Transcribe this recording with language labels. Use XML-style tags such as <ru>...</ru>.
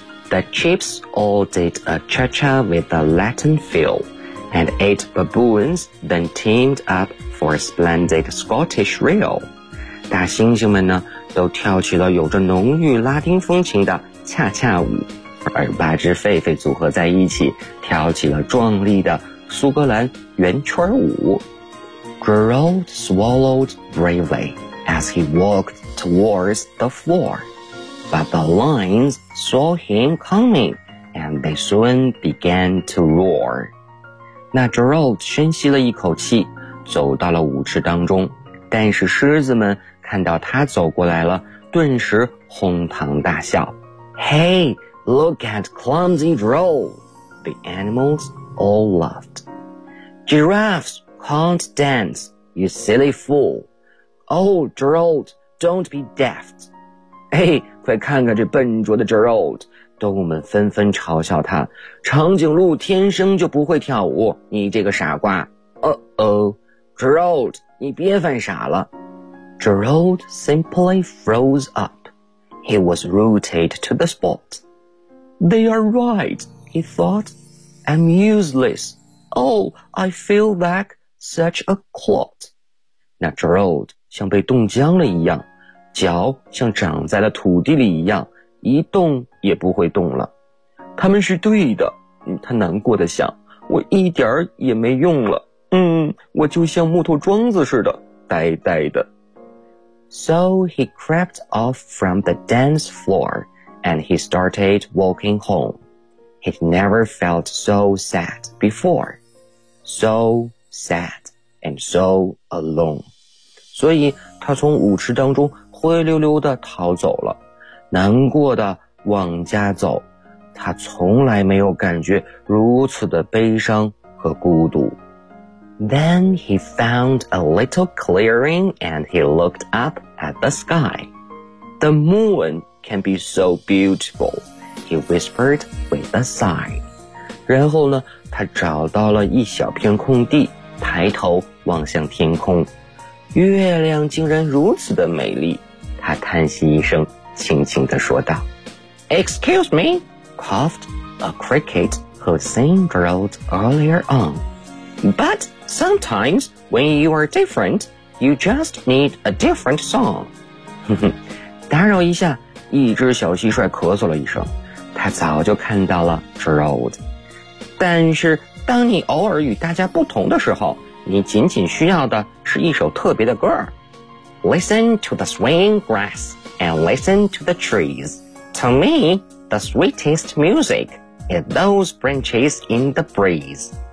<en>The chips all did a cha-cha with a Latin feel, and eight baboons then teamed up for a splendid Scottish reel.</en> <zh>大猩猩们呢都跳起了有着浓郁拉丁风情的恰恰舞，而八只狒狒组合在一起跳起了壮丽的苏格兰圆圈舞。</zh> <en>Gerald swallowed bravely as he walked towards the floor, but the lions saw him coming and they soon began to roar.</en> <zh>那 Gerald 深吸了一口气，走到了舞池当中，但是狮子们看到他走过来了，顿时哄堂大笑。</zh> <en>Hey, look at clumsy Gerald, the animals all laughedGiraffes can't dance, you silly fool. Oh, Gerald, don't be daft.</en> <zh>哎，快看看这笨拙的 Gerald, 动物们纷纷嘲笑他。长颈鹿天生就不会跳舞，你这个傻瓜。</zh> <en>Gerald,</en> <zh>你别犯傻了。</zh> <en>Gerald simply froze up. He was rooted to the spot. They are right, he thought. I'm useless. Oh, I feel like such a clot.</en> <zh>那 Gerald 像被冻僵了一样，脚像长在了土地里一样，一动也不会动了。他们是对的，他难过的想，我一点儿也没用了。我就像木头桩子似的，呆呆的。</zh> <en>So he crept off from the dance floor, and he started walking home. He'd never felt so sad before. So sad and so alone.</en> <zh>所以他从舞池当中灰溜溜地逃走了，难过地往家走。他从来没有感觉如此的悲伤和孤独。</zh> <en>Then he found a little clearing and he looked up at the sky. The moon can be so beautiful, he whispered with a sigh.</en> <zh>然后呢，他找到了一小片空地，抬头望向天空，月亮竟然如此的美丽，他叹息一声，轻轻地说道。</zh> <en>Excuse me, coughed a cricket who seen Gerald earlier on. But sometimes when you are different, you just need a different song.</en> <zh>打扰一下，一只小蟋蟀咳嗽了一声，他早就看到了 Gerald。但是当你偶尔与大家不同的时候，你仅仅需要的是一首特别的歌。</zh> <en>Listen to the swaying grass and listen to the trees. To me, the sweetest music is those branches in the breeze.</en>